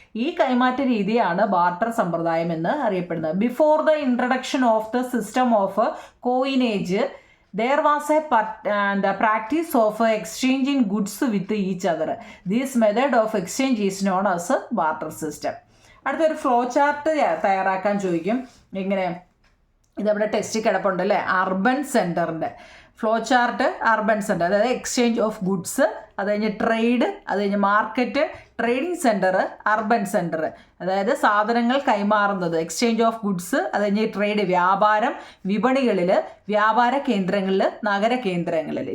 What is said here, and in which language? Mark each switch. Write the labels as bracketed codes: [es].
[ml] ഈ കൈമാറ്റ രീതിയാണ് ബാർട്ടർ സമ്പ്രദായം എന്ന് അറിയപ്പെടുന്നത്. [en] Before the introduction of the system of coinage there was the practice of exchanging goods with each other. This method of exchange is known as a barter system. [ml] അടുത്തൊരു flow chart തയ്യാറാക്കാൻ ചോദിക്കും. ഇങ്ങനെ ഇതവിടെ text കിടപ്പുണ്ട് അല്ലേ, urban സെൻറ്ററിൻ്റെ flow chart. Urban centre, അതായത് [en] exchange of goods, [ml] അത് കഴിഞ്ഞ് ട്രേഡ്, അത് കഴിഞ്ഞ് market, trading centre, urban centre, അതായത് സാധനങ്ങൾ കൈമാറുന്നത്, എക്സ്ചേഞ്ച് ഓഫ് ഗുഡ്സ്, അത് കഴിഞ്ഞ് ട്രേഡ്, വ്യാപാരം, വിപണികളിൽ, വ്യാപാര കേന്ദ്രങ്ങളിൽ, നഗര കേന്ദ്രങ്ങളിൽ.